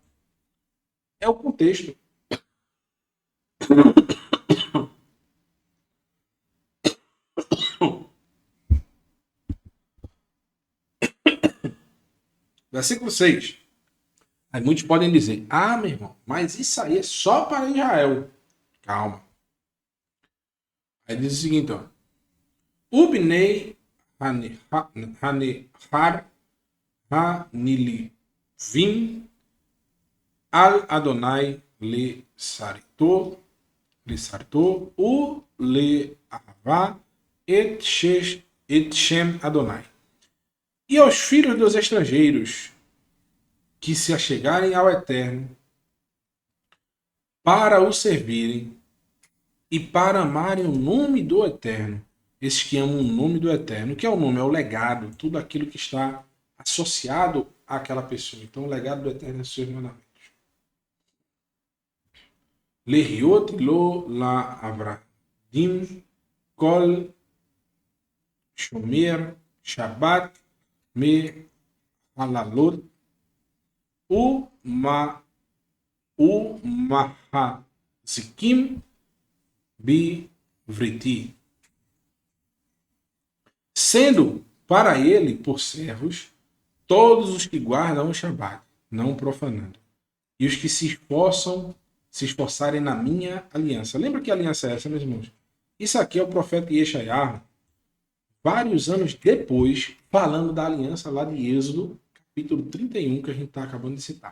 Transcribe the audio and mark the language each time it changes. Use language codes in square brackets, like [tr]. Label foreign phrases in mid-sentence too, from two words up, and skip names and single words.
[pt] É o contexto. Versículo 6. Aí muitos podem dizer, meu irmão, mas isso aí é só para Israel. Calma. Aí diz o seguinte, ó. [he] ובני הנכר הנלווים על אדוני ל שרתו ו ל אהבה את שם אדוני. [pt] E aos filhos dos estrangeiros que se achegarem ao Eterno para o servirem e para amarem o nome do Eterno, esses que amam o nome do Eterno, que é o nome, é o legado, tudo aquilo que está associado àquela pessoa. Então, o legado do Eterno é os seus mandamentos. [he] להיות לו ל עבדים כל שומר שבת מ חללו ו מחזיקים ב בריתי. [pt] Sendo para ele, por servos, todos os que guardam o Shabat, não profanando, e os que se esforçarem na minha aliança. Lembra que aliança é essa, meus irmãos? Isso aqui é o profeta Yeshayahu, vários anos depois, falando da aliança lá de Êxodo, capítulo 31, que a gente está acabando de citar.